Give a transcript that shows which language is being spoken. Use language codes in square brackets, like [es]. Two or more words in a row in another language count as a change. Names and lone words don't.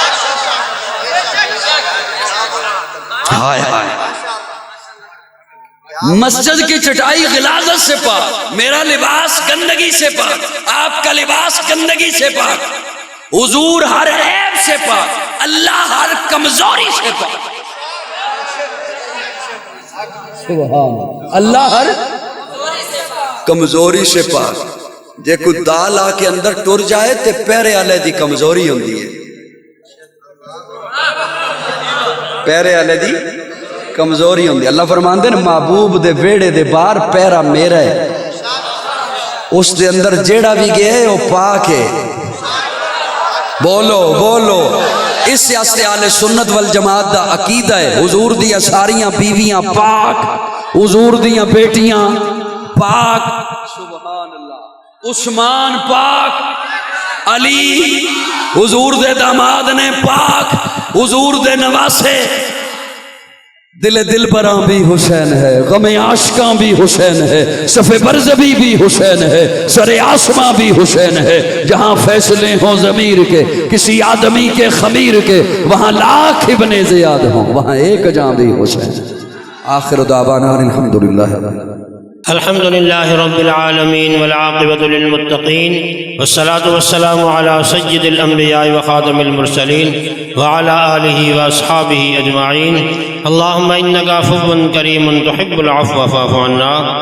[ur] ہائے ہائے مسجد کی چٹائی غلاظت سے پاک، میرا لباس گندگی سے پاک، آپ کا لباس گندگی سے پاک، حضور ہر عیب سے پاک، اللہ ہر کمزوری سے پاک، سبحان اللہ ہر کمزوری سے پاک۔ [pa] جے کوئی دال آ کے اندر ٹر جائے تے پیرے والے دی کمزوری ہوندی ہے، پیرے والے دی کمزوری ہوندی ہے۔ اللہ فرماندے نے محبوب دے ویڑے دے باہر پیرا میرا ہے، اس دے اندر جیڑا بھی گئے وہ پاک ہے۔ بولو بولو، اس واسطے اہل سنت والجماعت دا عقیدہ ہے حضور دیاں ساریاں بیویاں پاک، حضور دیاں بیٹیاں پاک، سبحان اللہ، عثمان پاک، علی حضور دے داماد نے پاک، حضور دے نواسے، [ur] دل براں بھی حسین ہے، [pa] غم عاشقاں بھی حسین ہے، صف برزبی بھی حسین ہے، سر آسماں بھی حسین ہے۔ [ur] جہاں فیصلے ہوں ضمیر کے کسی آدمی کے خمیر کے، وہاں لاکھ ابن زیاد ہوں، وہاں ایک جہاں بھی حسین ہے۔ [ar] آخر دعوانا الحمدللہ۔ الحمد لله رب العالمين والعاقبة للمتقين والصلاة والسلام على سيد الأنبياء وخاتم المرسلين وعلى آله وأصحابه أجمعين. اللهم إنك عفو كريم تحب العفو فاعف عنا.